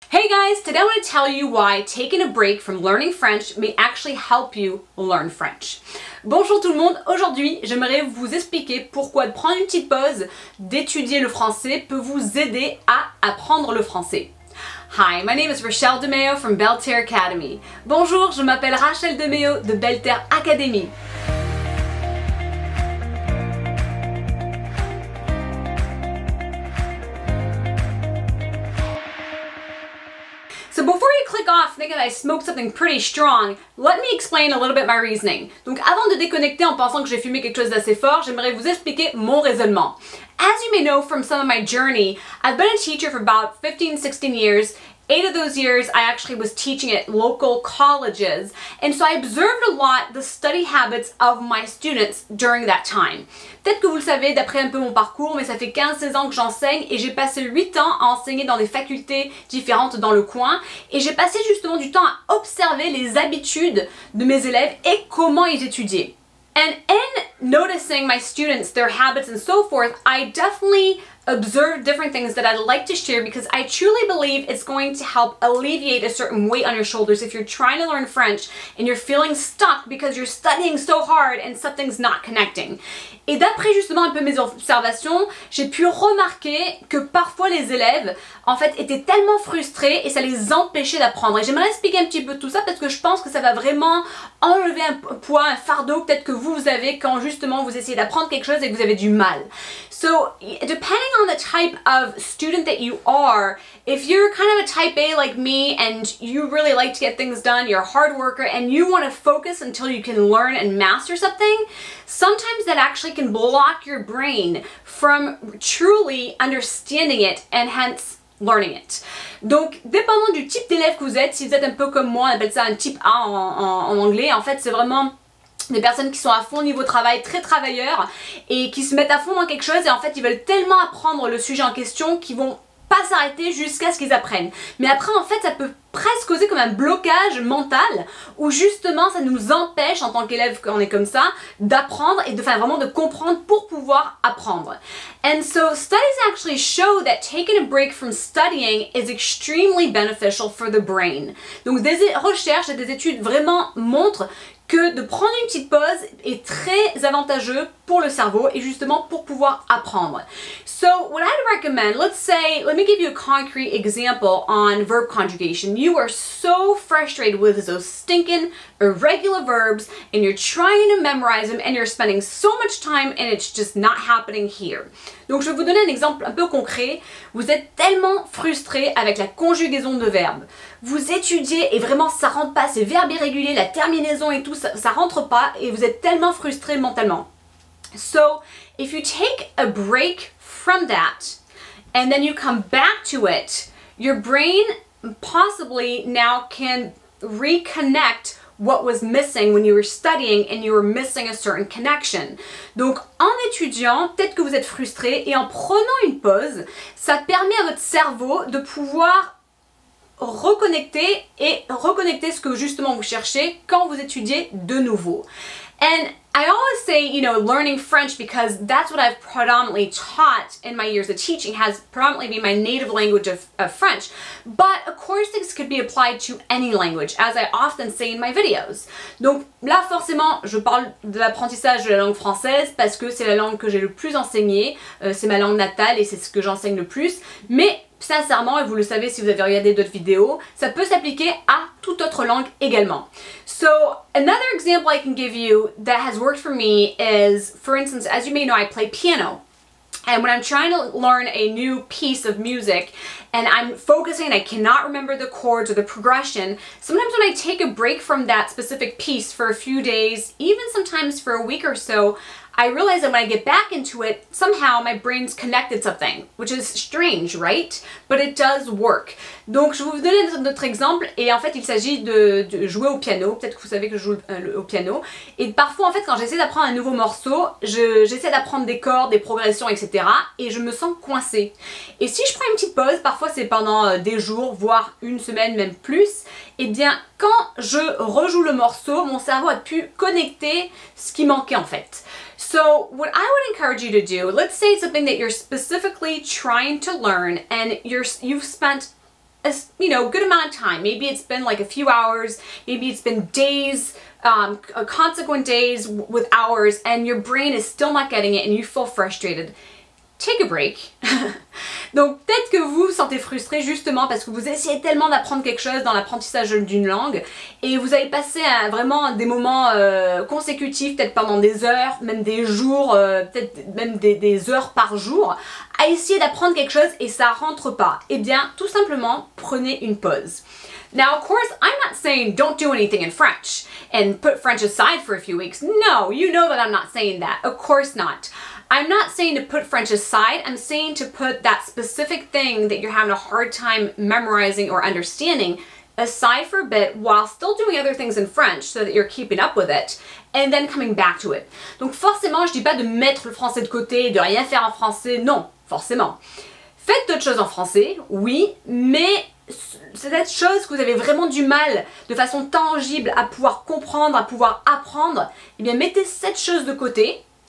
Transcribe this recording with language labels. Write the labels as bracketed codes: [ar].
[en] Hey guys, today I want to tell you why taking a break from learning French may actually help you learn French. [fr] Bonjour tout le monde, aujourd'hui j'aimerais vous expliquer pourquoi prendre une petite pause d'étudier le français peut vous aider à apprendre le français. [en] Hi, my name is Rachelle DeMeo from Belle Terre Academy. [fr] Bonjour, je m'appelle Rachelle DeMeo de Belle Terre Academy. [en] So before you click off thinking that I smoked something pretty strong, let me explain a little bit my reasoning. [fr] Donc avant de déconnecter en pensant que j'ai fumé quelque chose d'assez fort, j'aimerais vous expliquer mon raisonnement. [en] As you may know from some of my journey, I've been a teacher for about 15-16 years. 8 of those years I actually was teaching at local colleges, and so I observed a lot the study habits of my students during that time. [fr] Peut-être que vous le savez d'après un peu mon parcours, mais ça fait 15-16 ans que j'enseigne et j'ai passé 8 ans à enseigner dans des facultés différentes dans le coin, et j'ai passé justement du temps à observer les habitudes de mes élèves et comment ils étudiaient. [en] And in noticing my students, their habits and so forth, I definitely observe different things that I'd like to share because I truly believe it's going to help alleviate a certain weight on your shoulders if you're trying to learn French and you're feeling stuck because you're studying so hard and something's not connecting. [fr] Et d'après justement un peu mes observations, j'ai pu remarquer que parfois les élèves en fait étaient tellement frustrés et ça les empêchait d'apprendre. Et j'aimerais expliquer un petit peu tout ça parce que je pense que ça va vraiment enlever un poids, un fardeau peut-être que vous avez quand justement vous essayez d'apprendre quelque chose et que vous avez du mal. [en] So depending on the type of student that you are, if you're kind of a type A like me and you really like to get things done, you're a hard worker and you want to focus until you can learn and master something, sometimes that actually can block your brain from truly understanding it and hence learning it. [fr] Donc, dépendant du type d'élève que vous êtes, si vous êtes un peu comme moi, on appelle ça un type A en anglais, en fait c'est vraiment des personnes qui sont à fond au niveau travail, très travailleurs et qui se mettent à fond dans quelque chose et en fait ils veulent tellement apprendre le sujet en question qu'ils vont pas s'arrêter jusqu'à ce qu'ils apprennent. Mais après en fait ça peut presque causer comme un blocage mental où justement ça nous empêche en tant qu'élève quand on est comme ça d'apprendre et de vraiment de comprendre pour pouvoir apprendre. [en] And so studies actually show that taking a break from studying is extremely beneficial for the brain. [fr] Donc des recherches et des études vraiment montrent que de prendre une petite pause est très avantageux pour le cerveau et justement pour pouvoir apprendre. [en] So what I'd recommend, let me give you a concrete example on verb conjugation. You are so frustrated with those stinking irregular verbs and you're trying to memorize them and you're spending so much time and it's just not happening here. [fr] Donc je vais vous donner un exemple un peu concret. Vous êtes tellement frustré avec la conjugaison de verbes. Vous étudiez et vraiment ça rentre pas, ces verbes irréguliers, la terminaison et tout, ça rentre pas et vous êtes tellement frustré mentalement. [en] So if you take a break from that and then you come back to it, your brain possibly now can reconnect what was missing when you were studying and you were missing a certain connection. [fr] Donc en étudiant, peut-être que vous êtes frustré et en prenant une pause, ça permet à votre cerveau de pouvoir reconnecter ce que justement vous cherchez quand vous étudiez de nouveau. [en] And I always say, you know, learning French because that's what I've predominantly taught in my years of teaching, has predominantly been my native language of French. But of course this could be applied to any language, as I often say in my videos. [fr] Donc là forcément je parle de l'apprentissage de la langue française parce que c'est la langue que j'ai le plus enseignée, c'est ma langue natale et c'est ce que j'enseigne le plus. Mais sincèrement, et vous le savez si vous avez regardé d'autres vidéos, ça peut s'appliquer à toute autre langue également. [en] So another example I can give you that has worked for me is, for instance, as you may know, I play piano. And when I'm trying to learn a new piece of music and I'm focusing, I cannot remember the chords or the progression, sometimes when I take a break from that specific piece for a few days, even sometimes for a week or so, I realize that when I get back into it, somehow my brain's connected something, which is strange, right? But it does work. [fr] Donc je vais vous donner un autre exemple et en fait il s'agit de jouer au piano. Peut-être que vous savez que je joue au piano. Et parfois en fait quand j'essaie d'apprendre un nouveau morceau, j'essaie d'apprendre des cordes, des progressions, etc. Et je me sens coincée. Et si je prends une petite pause, parfois c'est pendant des jours, voire une semaine, même plus, et bien quand je rejoue le morceau, mon cerveau a pu connecter ce qui manquait en fait. [en] So what I would encourage you to do, let's say it's something that you're specifically trying to learn and you've spent a, you know, good amount of time. Maybe it's been like a few hours, maybe it's been days, consequent days with hours, and your brain is still not getting it and you feel frustrated. Take a break. [fr] Donc peut-être que vous vous sentez frustré justement parce que vous essayez tellement d'apprendre quelque chose dans l'apprentissage d'une langue et vous avez passé vraiment des moments consécutifs, peut-être pendant des heures, même des jours, peut-être même des heures par jour, à essayer d'apprendre quelque chose et ça rentre pas. Eh bien, tout simplement, prenez une pause. [en] Now, of course, I'm not saying don't do anything in French and put French aside for a few weeks. No, you know that I'm not saying that. Of course not. I'm not saying to put French aside, I'm saying to put that specific thing that you're having a hard time memorizing or understanding aside for a bit while still doing other things in French so that you're keeping up with it and then coming back to it. [fr] Donc forcément, je dis pas de mettre le français de côté, de rien faire en français, non, forcément. Faites d'autres choses en français, oui, mais cette chose que vous avez vraiment du mal de façon tangible à pouvoir comprendre, à pouvoir apprendre, eh bien mettez cette chose de côté.